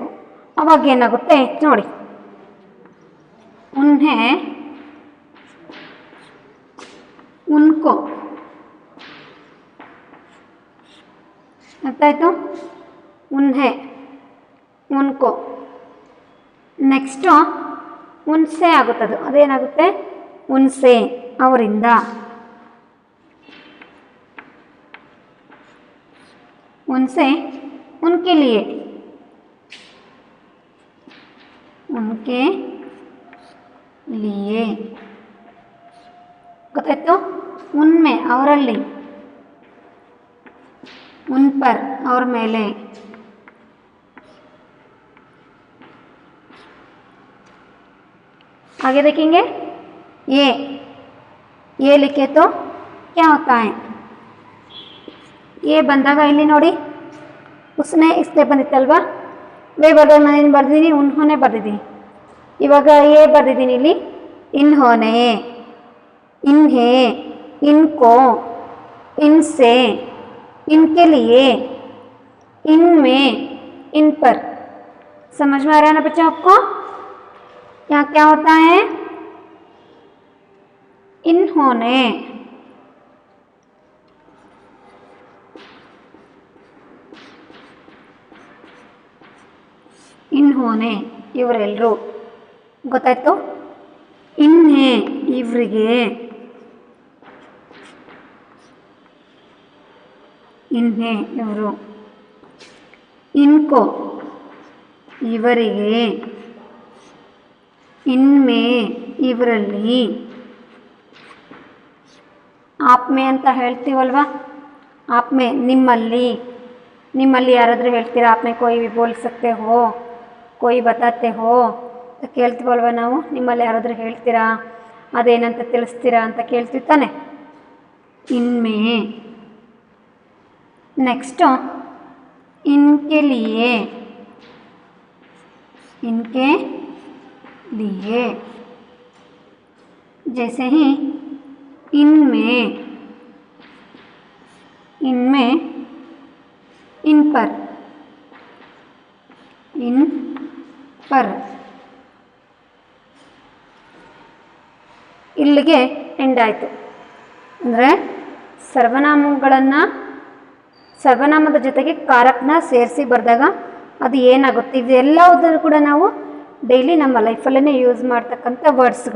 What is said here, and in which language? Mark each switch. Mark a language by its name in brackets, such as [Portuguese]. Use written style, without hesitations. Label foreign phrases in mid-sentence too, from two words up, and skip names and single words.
[Kannada] ಅವಾಗ ಏನಾಗುತ್ತೆ ನೋಡಿ, [Hindi] उन्हें उनको. [Kannada] ಅರ್ಥ ಆಯ್ತು. [Hindi] उन्हें उनको. [Kannada] ನೆಕ್ಸ್ಟು ಉನ್ಸೆ ಆಗುತ್ತದು, ಅದೇನಾಗುತ್ತೆ ಉನ್ಸೆ ಅವರಿಂದ. [Hindi] उनसे उनके लिए उनके लिए ಗೊತ್ತಾಯ್ತು. [Kannada] ಉನ್ಮೆ ಅವರಲ್ಲಿ, [Hindi] उन पर [Kannada] ಅವ್ರ ಮೇಲೆ. [Hindi] आगे देखेंगे ये लिखे तो क्या होता है. [Kannada] ये ಬಂದಾಗ ಇಲ್ಲಿ ನೋಡಿ [Hindi] उसने इसने [Kannada] ಬಂದಿತ್ತಲ್ವಾ. ವೇ ಬರೆದಾಗ ನಾನು ಏನು ಬರ್ದಿದ್ದೀನಿ ಉನ್ಹೋನೆ ಬರ್ದಿದ್ದೀನಿ. ಇವಾಗ ಏ ಬರ್ದಿದ್ದೀನಿ ಇಲ್ಲಿ ಇನ್ಹೋನೆ, [Hindi] इन्हे, इनको, इनसे, इनके लिए, इनमें, इन पर. समझ में आ रहा है ना बच्चा आपको. यहाँ क्या होता है इन्होंने, इन्होंने ಇವರೆಲ್ಲರೂ. [Kannada] ಗೊತ್ತಾಯ್ತು. ಇನ್ನೆ ಇವರಿಗೆ, ಇನ್ನೆ ಇವರು. ಇನ್ಕೋ ಇವರಿಗೆ, ಇನ್ಮೆ ಇವರಲ್ಲಿ. ಆಪ್ಮೆ ಅಂತ ಹೇಳ್ತೀವಲ್ವಾ. [Hindi] ಆಪ್ಮೆ [Kannada] ನಿಮ್ಮಲ್ಲಿ, ನಿಮ್ಮಲ್ಲಿ ಯಾರಾದರೂ ಹೇಳ್ತೀರಾ [Hindi] आपमें कोई भी बोल सकते हो, कोई बताते हो [Kannada] ಅಂತ ಕೇಳ್ತೀವಲ್ವ ನಾವು. ನಿಮ್ಮಲ್ಲಿ ಯಾರಾದರೂ ಹೇಳ್ತೀರಾ, ಅದೇನಂತ ತಿಳಿಸ್ತೀರಾ ಅಂತ ಕೇಳ್ತೀವಿ ತಾನೆ. ಇನ್ಮೆ. [Hindi] नेक्स्ट इनके लिए, इनके लिए. जैसे ही इनमें, इनमें, इन पर, इन पर. [Kannada] ಇಲ್ಲಿಗೆ ಎಂಡ್ ಆಯಿತು. ಅಂದರೆ ಸರ್ವನಾಮಗಳನ್ನು ಸರ್ವನಾಮದ ಜೊತೆಗೆ ಕಾರಕನ ಸೇರಿಸಿ ಬರೆದಾಗ ಅದು ಏನಾಗುತ್ತೆ, ಇದೆಲ್ಲದನ್ನು ಕೂಡ ನಾವು ಡೈಲಿ ನಮ್ಮ ಲೈಫಲ್ಲೇ ಯೂಸ್ ಮಾಡ್ತಕ್ಕಂಥ ವರ್ಡ್ಸ್ಗಳು.